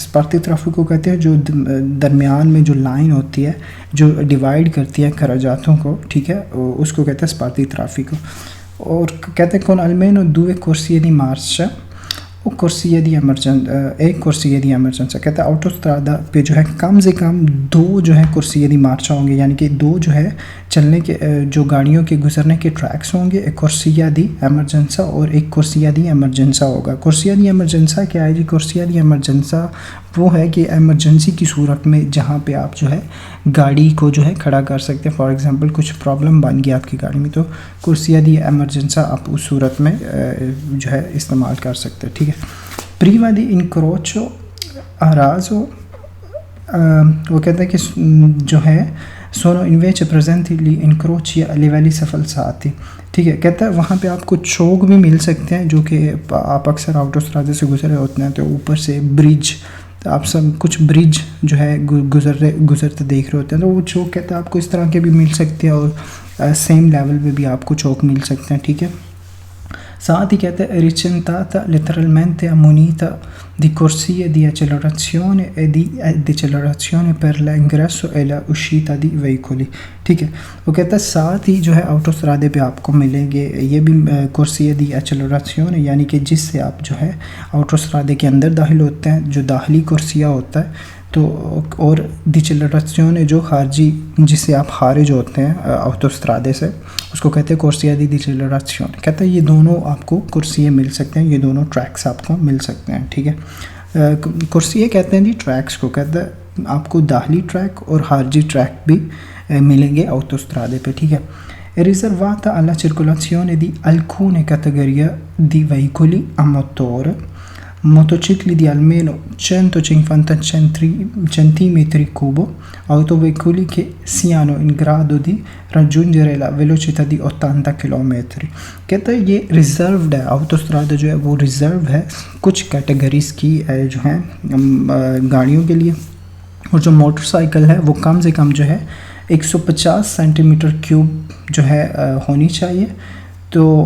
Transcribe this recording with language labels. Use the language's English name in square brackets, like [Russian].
[Hindi] स्पार्ती ट्राफिको कहते हैं जो दरमियान में जो लाइन होती है जो डिवाइड करती है करजातों को, ठीक है, उसको कहते हैं स्पार्ती ट्राफिको। और कहते हैं [Italian] con almeno 2 corsie di marcia o corsie di एक corsie di emergenza। [Hindi] कहते हैं ऑटोस्ट्रादा पे जो है कम से कम 2 जो है corsie di marcia होंगे, यानी कि 2 जो है चलने के जो गाड़ियों के गुजरने के ट्रैक्स होंगे, एक corsia di emergenza और एक corsia di emergenza होगा। corsia di emergenza क्या है जी? corsia di emergenza वो है कि एमरजेंसी की सूरत में जहाँ पे आप जो है गाड़ी को जो है खड़ा कर सकते हैं। फॉर एग्जांपल कुछ प्रॉब्लम बन गया आपकी गाड़ी में, तो corsia di emergenza आप उस सूरत में जो है इस्तेमाल कर सकते हैं, ठीक है। [Italian] prima di incrocio a raso [Hindi] वो कहते हैं कि जो है [Italian] sono invece presenti gli incroci a livelli falsati, ठीक है। [Hindi] कहता है वहाँ पे आपको चौक भी मिल सकते हैं जो कि आप अक्सर ऑटोस्ट्रादे से गुजरे होते हैं, तो ऊपर से ब्रिज, तो आप सब कुछ ब्रिज जो है गुजरते देख रहे होते हैं, तो वो चौक कहता है आपको इस तरह के भी मिल सकते हैं और सेम लेवल पे भी आपको चौक मिल सकते हैं, ठीक है। साथ ही कहते हैं [Italian] recintata letteralmente ammonita di corsie di accelerazione e di decelerazione per l'ingresso e la uscita di veicoli, [Hindi] ठीक है। वो कहता है साथ ही जो है ऑटोस्ट्रादे पे आपको मिलेंगे ये भी corsie di accelerazione, यानी कि जिससे आप जो है ऑटोस्ट्रादे के अंदर दाखिल होते हैं, जो दाखिली corsia होता है, तो और डिसेलरेशन जो खारजी जिससे आप खारिज होते हैं ऑटोस्ट्रादे से, उसको कहते हैं corsia di decelerazione। कहते हैं ये दोनों आपको corsie मिल सकते हैं, ये दोनों ट्रैक्स आपको मिल सकते हैं, ठीक है। corsie कहते हैं जी ट्रैक्स को, कहते हैं आपको दाखिली ट्रैक और खारजी ट्रैक भी मिलेंगे ऑटोस्ट्रादे पे, ठीक है। [Italian] è riservata alla circolazione di alcune categorie di veicoli a motore, motocicli di almeno 150 centimetri cubo, autoveicoli che siano in grado di raggiungere la velocità di 80 km। [Hindi] कहता है ये रिज़र्व्ड है, ऑटोस्ट्रादा जो है वो रिज़र्व है कुछ कैटेगरीज़ की जो है गाड़ियों के लिए, और जो मोटरसाइकिल है वो कम से कम जो है 150 सेंटीमीटर क्यूब जो है होनी चाहिए, तो